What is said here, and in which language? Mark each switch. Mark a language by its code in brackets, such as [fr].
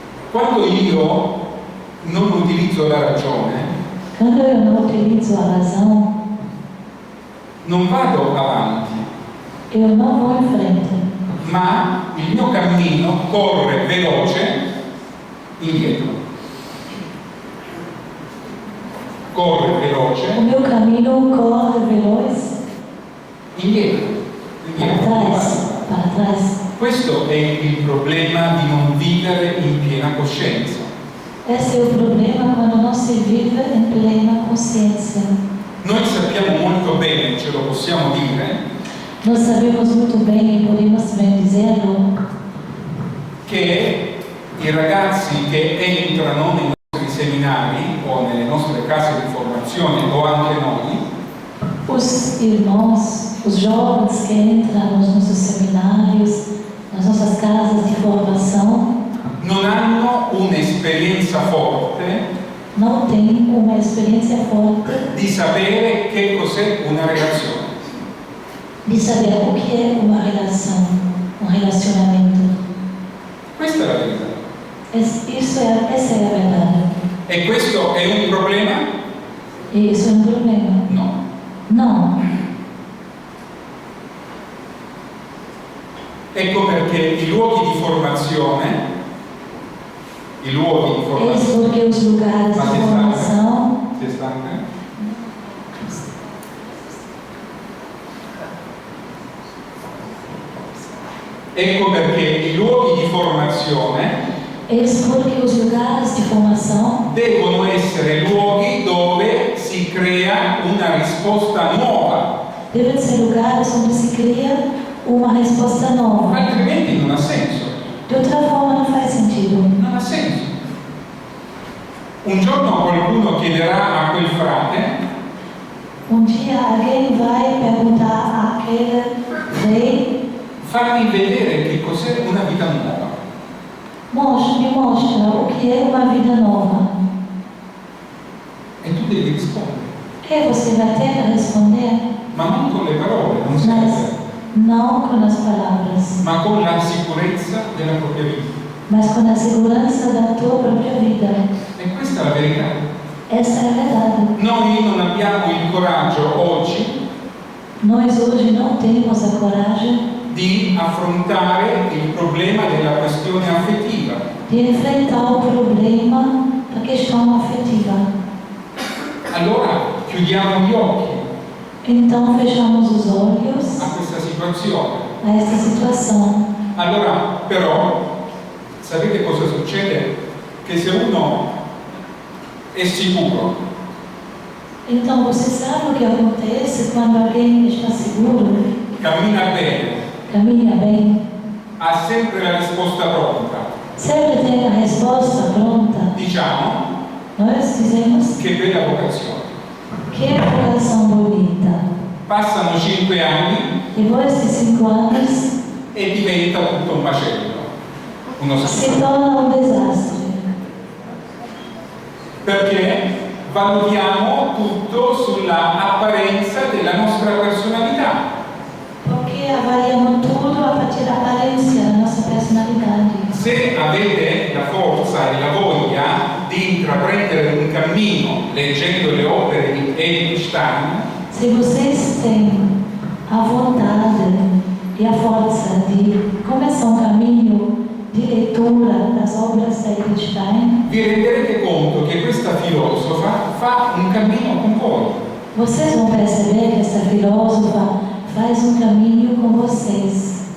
[it] Quando io non utilizzo la ragione, [pt] Quando eu não utilizo a razão, [it] non vado avanti, [pt] eu não vou em frente, [it] ma il mio cammino corre veloce indietro. [pt] Corre o [it] veloce [pt] meu caminho corre veloz [it] indietro. [pt] para trás, para trás. [it] Questo è il problema di non vivere in piena coscienza. [pt] Esse é o problema quando não se vive em plena consciência. [it] Noi sappiamo molto bene, ce lo possiamo dire, [pt] Nós sabemos muito bem e podemos bem dizê-lo [it] che i ragazzi che entrano nei nostri seminari o nelle nostre case di formazione o anche noi, [pt] os irmãos, os jovens que entram nos nossos seminários, nas nossas casas de formação, [it] non hanno un'esperienza forte [pt] não têm uma experiência forte [it] di sapere che cos'è una relazione. [pt] de saber o que é uma relação, um relacionamento. [it] Questa è la verità. [pt] Essa é a verdade. [it] E questo è un problema? [pt] E isso é um problema? [it] No. [pt] Não. [it] Ecco perché i luoghi di formazione, [pt] Eis porque os lugares de [it] si sta? [pt] formação. [it] Si è stanca? Ecco perché i luoghi di formazione [pt] Eis porque os lugares de formação [it] devono essere luoghi dove si crea una risposta nuova, [pt] devem ser lugares onde se cria uma resposta nova. [it] altrimenti non ha senso. [pt] De outra forma, não faz sentido. [it] Non ha senso. Un giorno qualcuno chiederà a quel frate: [pt] Um dia alguém vai perguntar àquele rei: [it] fammi vedere che cos'è una vita nuova. [pt] me mostra o que é uma vida nova. [it] E tu devi rispondere, [pt] E você vai ter que responder, [it] ma non con le parole, non [pt] mas [it] serve, [pt] não com as palavras, [it] ma con la sicurezza della propria vita. [pt] mas com a segurança da tua própria vida. [it] E questa è la verità. [pt] Essa é a verdade. [it] Noi non abbiamo il coraggio oggi [pt] Nós hoje não temos a coragem [it] di affrontare il problema della questione affettiva. [pt] de enfrentar o problema da questão afetiva. [it] Allora chiudiamo gli occhi [pt] Então fechamos os olhos [it] a questa situazione. [pt] a esta situação. [it] Allora, però, sapete cosa succede? Che se uno è sicuro [pt] Então você sabe o que acontece quando alguém está seguro, [it] cammina bene, [pt] caminha bem, [it] ha sempre la risposta pronta, [pt] sempre tem a resposta pronta. [it] diciamo [pt] Nós dizemos [it] che bella vocazione. [pt] que vocação bonita. [it] Passano 5 anni [pt] Depois de 5 anos, [it] e diventa tutto un macello, uno [pt] se [it] schifo. [pt] torna um desastre. [it] Perché valutiamo tutto sulla apparenza della nostra personalità. [pt] Porque avaliamos tudo a partir da aparência da nossa personalidade. [it] Se avete la forza e la voglia di intraprendere un cammino leggendo le opere di Edith Stein, [pt] Se vocês têm a vontade e a força de começar um caminho de leitura das obras da Edith Stein, [it] vi renderete conto che questa filosofa fa un cammino con voi. [pt] vocês vão perceber que essa filósofa faz um caminho com vocês.